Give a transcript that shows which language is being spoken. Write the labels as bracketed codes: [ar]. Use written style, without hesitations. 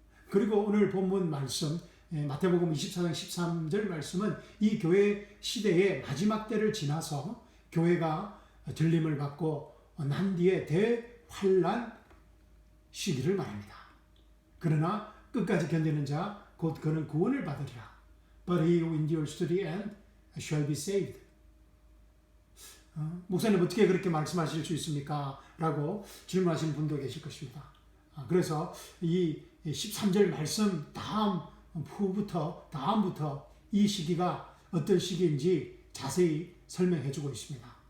[ko] 그리고 오늘 본문 말씀 마태복음 24장 13절 말씀은 이 교회 시대의 마지막 때를 지나서 교회가 들림을 받고 난 뒤에 대환란 시기를 말합니다. 그러나 끝까지 견디는 자 곧 그는 구원을 받으리라. [en] But he who endures to the end shall be saved. [ko] 목사님 어떻게 그렇게 말씀하실 수 있습니까? 라고 질문하시는 분도 계실 것입니다. 그래서 이 13절 말씀 다음부터 이 시기가 어떤 시기인지 자세히 설명해 주고 있습니다.